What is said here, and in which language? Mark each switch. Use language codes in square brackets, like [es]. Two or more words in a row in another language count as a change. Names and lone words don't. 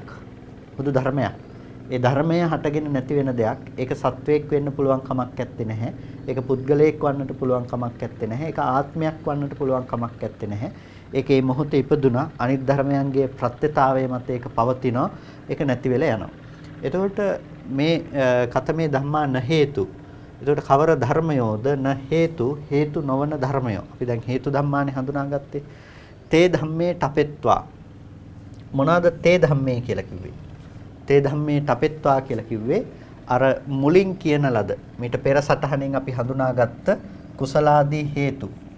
[si] හුදු ධර්මයක්. ඒ ධර්මය හටගෙන නැති වෙන දෙයක්. ඒක සත්වයක් වෙන්න පුළුවන් කමක් නැත්තේ නැහැ. ඒක පුද්ගලයෙක් වන්නට පුළුවන් කමක් නැත්තේ නැහැ. ඒක ආත්මයක් වන්නට පුළුවන් කමක් නැත්තේ නැහැ. ඒකේ මොහොතේ ඉපදුනා අනිත් ධර්මයන්ගේ ප්‍රත්‍යතාවය මත ඒක පවතිනවා. ඒක නැති වෙලා යනවා. එතකොට මේ [pi] කතමේ ධම්මා න හේතු. [si] එතකොට කවර ධර්මයෝද [pi] න හේතු [si] හේතු නොවන ධර්මයෝ. අපි දැන් [pi] හේතු ධම්මානේ [si] හඳුනාගත්තේ. [pi] තේ ධම්මේ ටපෙත්වා. [si] මොනවාද [pi] තේ ධම්මේ [si] කියලා කිව්වේ? [pi] තේ ධම්මේ ටපෙත්වා [si] කියලා කිව්වේ අර මුලින් කියන ලද මීට පෙර සටහනෙන් අපි හඳුනාගත්ත කුසලාදී හේතු.